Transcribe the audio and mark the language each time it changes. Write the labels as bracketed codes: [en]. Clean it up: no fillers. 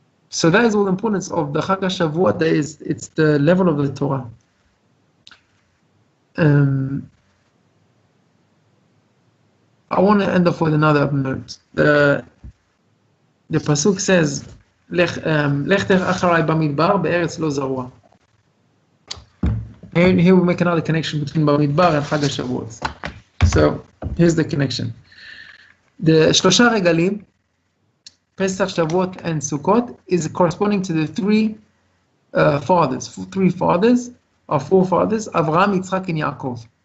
[en] So that is all the importance of the Chag Shavuot. It's the level of the Torah. I want to end off with another note. The pasuk says [he] לכתך אחריי במדבר בארץ לא זרוע. [en] Here we make another connection between במדבר and חג השבועות. So, here's the connection. The שלושה רגלים, Pesach, Shavuot, and Sukkot, is corresponding to the three fathers, or forefathers, Avraham, Yitzchak, and Yaakov.